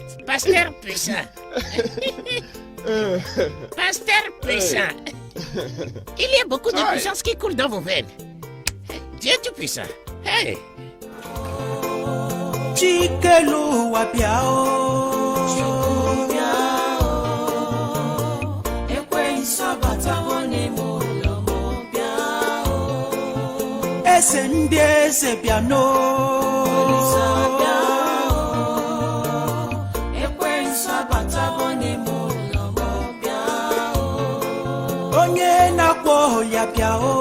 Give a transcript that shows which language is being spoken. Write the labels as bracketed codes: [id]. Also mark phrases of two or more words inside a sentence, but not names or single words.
[fr] Pasteur puissant. Pasteur puissant. Il y a beaucoup de puissance qui coule dans vos veines. Dieu tout-puissant. Hey. [ig] Chikelu wapiao. Ese ndị eze bịa onye na-akpọ ya bịa